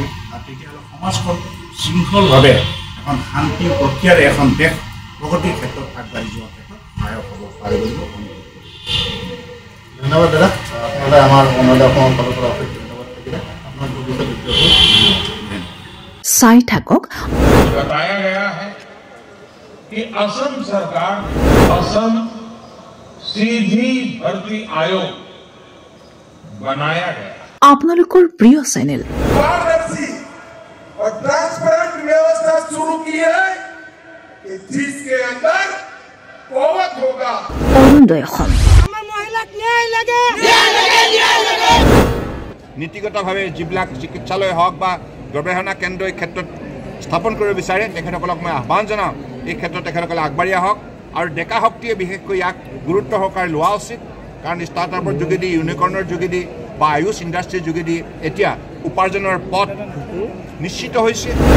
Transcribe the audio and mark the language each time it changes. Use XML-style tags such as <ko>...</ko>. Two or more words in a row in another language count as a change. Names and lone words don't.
<as>আৰু তেতিয়াহ'লে সমাজখন শৃংখলভাৱে এখন শান্তি প্ৰক্ৰিয়াৰে এখন দেশ প্ৰগতিৰ ক্ষেত্ৰত আগবাঢ়ি যোৱাৰ ক্ষেত্ৰত সহায়ক হ'ব পাৰে বুলি মই অনুভৱ কৰোঁ। ধন্যবাদ দাদা। আপোনালোকে আমাৰ অৰুণোদয় অসমৰ ফালৰ পৰা অশেষ ধন্যবাদ থাকিলে। আপোনাৰ চাই থাকক।</as> <hi>बताया गया है कि असम सरकार असम सीधी भर्ती आयोग बनाया गया।</hi> <as>আপোনালোকৰ প্ৰিয় চেনেল</as> <hi>पारदर्शी और ट्रांसपेरेंट व्यवस्था शुरू की है कि जिसके अंदर कोवत होगा।</hi> <as>अरुणोदय অসম নীতিগতভাৱে যিবিলাক চিকিৎসালয় হওক বা গৱেষণা কেন্দ্ৰ এই ক্ষেত্ৰত স্থাপন কৰিব বিচাৰে তেখেতসকলক মই আহ্বান জনাওঁ এই ক্ষেত্ৰত তেখেতসকলে আগবাঢ়ি আহক আৰু ডেকা শক্তিয়ে বিশেষকৈ ইয়াক গুৰুত্ব সহকাৰে লোৱা উচিত কাৰণ ষ্টাৰ্টআপৰ যোগেদি ইউনিকৰ্ণৰ যোগেদি বা আয়ুষ ইণ্ডাষ্ট্ৰীৰ যোগেদি এতিয়া উপাৰ্জনৰ পথ নিশ্চিত হৈছে।</as>